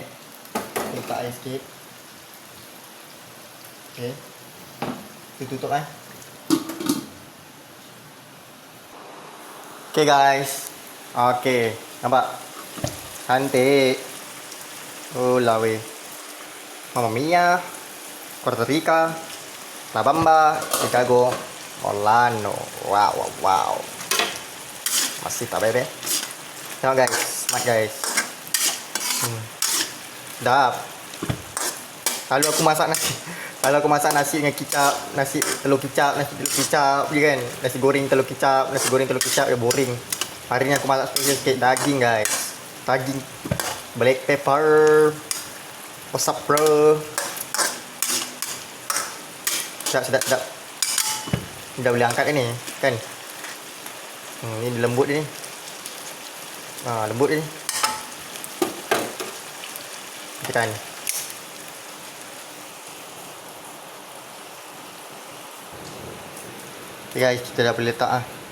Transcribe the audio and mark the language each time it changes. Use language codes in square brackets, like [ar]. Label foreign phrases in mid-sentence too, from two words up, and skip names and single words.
[ms] Letak air sikit. Okay. Kita tutup kan. [en] Okay guys. [ms] Okay. Nampak? Cantik. Oh lah weh. Mamma Mia. Costa Rica. La Bamba. Chicago. Orlando. Wow. Masih tak bebe. Tengok guys. [en] Smart guys. [ms] Sedap. Kalau aku masak nasi dengan kicap, nasi telur kicap je kan. Nasi goreng telur kicap dia boring. Hari ni aku masak special sikit daging guys. [en] Daging black pepper. What's up bro? [ms] Sedap. Dah boleh angkat kan ni? Kan? Ni lembut dia ni. Lembut dia ni. Tekan. [en] Okay guys, [ms] kita dah boleh letak lah.